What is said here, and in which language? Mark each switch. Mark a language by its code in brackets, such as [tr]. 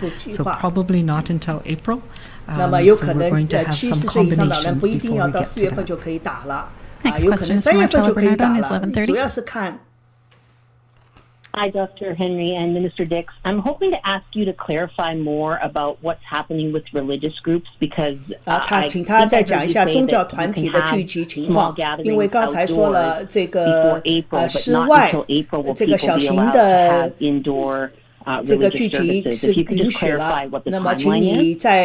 [en] So probably not until April. So we're going to have some combinations before we get to that. Next question is from Marcella Bernardo, News 1130. Hi, Dr. Henry and Minister Dix. I'm hoping to ask you to clarify more about what's happening with religious groups because [zh] 他请他再讲一下宗教团体的聚集情况，因为刚才说了这个室外这个小型的 [en] religious services. If you could just clarify what the timeline is.